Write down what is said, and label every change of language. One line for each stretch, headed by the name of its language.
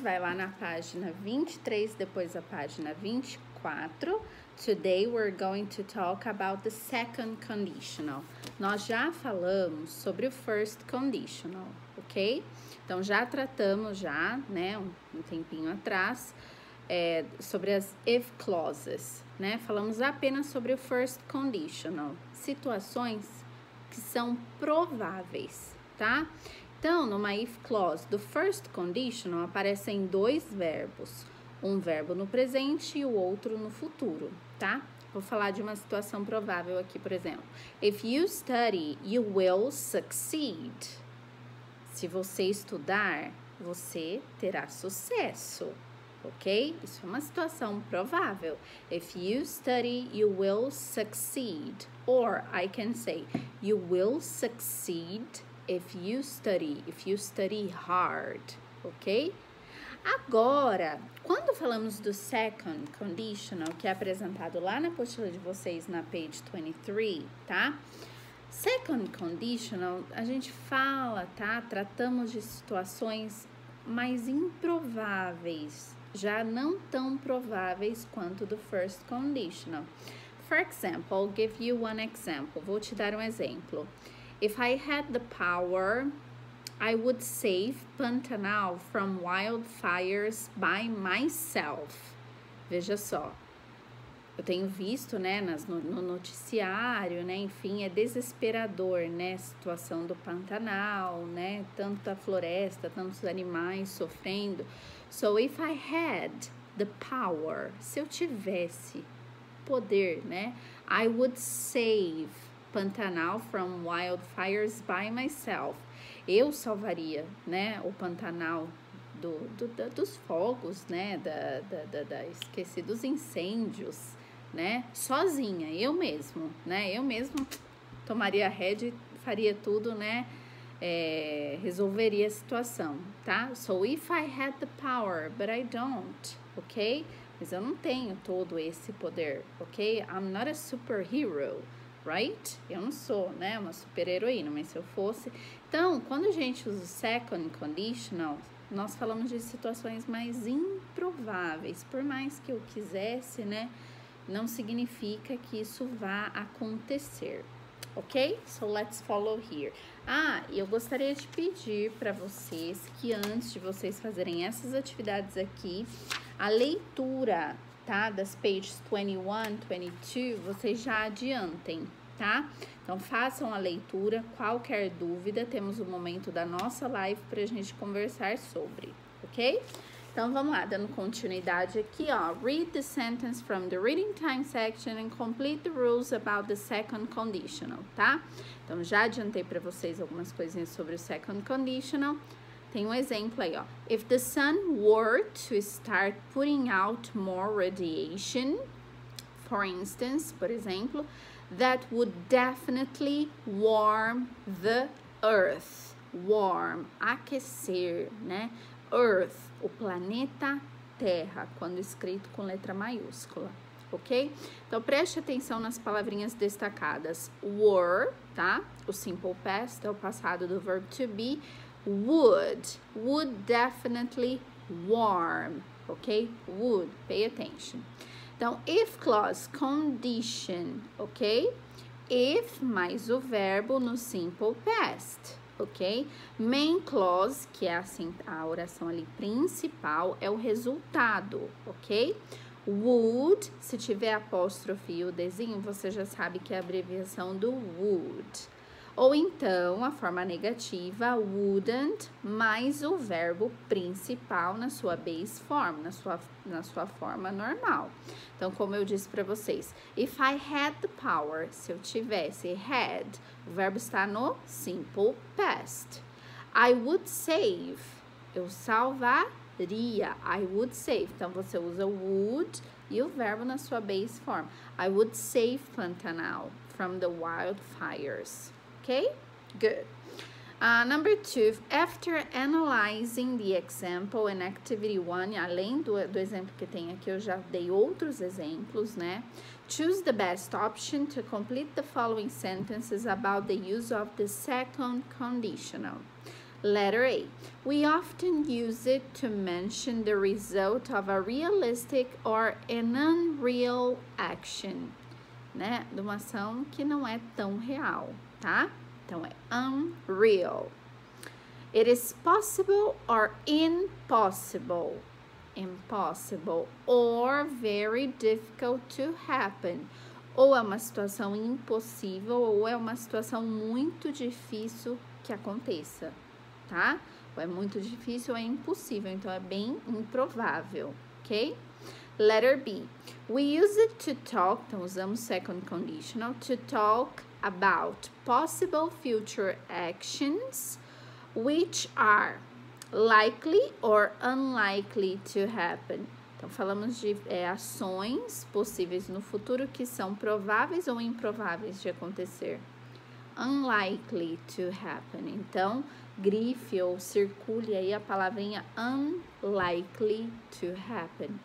Portuguese: Vai lá na página 23, depois a página 24.
English: Today we're going to talk about the second conditional.
Portuguese: Nós já falamos sobre o first conditional, ok? Então já tratamos né, um tempinho atrás sobre as if clauses, né? Falamos apenas sobre o first conditional, situações que são prováveis, tá? Então, numa if clause do first conditional aparecem dois verbos, um verbo no presente e o outro no futuro, tá? Vou falar de uma situação provável aqui, por exemplo.
English: If you study, you will succeed.
Portuguese: Se você estudar, você terá sucesso, ok? Isso é uma situação provável.
English: If you study, you will succeed. Or I can say, you will succeed if you study hard, ok?
Portuguese: Agora, quando falamos do second conditional, que é apresentado lá na apostila de vocês na page 23, tá? Second conditional, a gente fala, tá? Tratamos de situações mais improváveis, já não tão prováveis quanto do first conditional.
English: For example, I'll give you one example.
Portuguese: Vou te dar um exemplo.
English: If I had the power, I would save Pantanal from wildfires by myself.
Portuguese: Veja só. Eu tenho visto, né, no noticiário, né, enfim, é desesperador, né, a situação do Pantanal, né, tanta floresta, tantos animais sofrendo.
English: So, if I had the power,
Portuguese: se eu tivesse poder, né,
English: I would save Pantanal from wildfires by myself.
Portuguese: Eu salvaria, né, o Pantanal dos fogos, né, esqueci, dos incêndios, né, sozinha, eu mesmo tomaria a rédea e faria tudo, né, resolveria a situação, tá?
English: So, if I had the power, but I don't, ok?
Portuguese: Mas eu não tenho todo esse poder, ok?
English: I'm not a superhero, right?
Portuguese: Eu não sou, né, uma super heroína, mas se eu fosse... Então, quando a gente usa o second conditional, nós falamos de situações mais improváveis. Por mais que eu quisesse, né, não significa que isso vá acontecer, ok?
English: So, let's follow here.
Portuguese: E eu gostaria de pedir para vocês que antes de vocês fazerem essas atividades aqui, a leitura, tá, das pages 21, 22, vocês já adiantem, tá? Então, façam a leitura, qualquer dúvida, temos o momento da nossa live para a gente conversar sobre, ok? Então, vamos lá, dando continuidade aqui, ó.
English: Read the sentence from the reading time section and complete the rules about the second conditional, tá?
Portuguese: Então, já adiantei para vocês algumas coisinhas sobre o second conditional. Tem um exemplo aí, ó.
English: If the sun were to start putting out more radiation, for instance,
Portuguese: por exemplo,
English: that would definitely warm the earth.
Portuguese: Warm, aquecer, né? Earth, o planeta Terra, quando escrito com letra maiúscula, ok? Então, preste atenção nas palavrinhas destacadas. Were, tá? O simple past é o passado do verbo to be.
English: Would definitely warm, ok? Would, pay attention. Então, if clause, condition, ok?
Portuguese: If mais o verbo no simple past, ok? Main clause, que é a oração ali principal, é o resultado, ok? Would, se tiver apóstrofe e o desenho, você já sabe que é a abreviação do would. Ou então, a forma negativa, wouldn't, mais o verbo principal na sua base form, na sua forma normal. Então, como eu disse para vocês,
English: if I had the power,
Portuguese: se eu tivesse, had, o verbo está no simple past.
English: I would save,
Portuguese: eu salvaria,
English: I would save.
Portuguese: Então, você usa would e o verbo na sua base form.
English: I would save Pantanal from the wildfires. Okay, good. Number 2, after analyzing the example in activity 1,
Portuguese: além do exemplo que tem aqui, eu já dei outros exemplos, né?
English: Choose the best option to complete the following sentences about the use of the second conditional. Letter A. We often use it to mention the result of a realistic or an unreal action, né?
Portuguese: De uma ação que não é tão real, tá? Então, é unreal.
English: It is possible or impossible. Impossible or very difficult to happen.
Portuguese: Ou é uma situação impossível ou é uma situação muito difícil que aconteça, tá? Ou é muito difícil ou é impossível, então é bem improvável, ok?
English: Letter B. We use it to talk,
Portuguese: então usamos
English: second conditional, to talk about possible future actions which are likely or unlikely to happen.
Portuguese: Então, falamos de ações possíveis no futuro que são prováveis ou improváveis de acontecer. Unlikely to happen. Então, grife ou circule aí a palavrinha
English: unlikely to happen.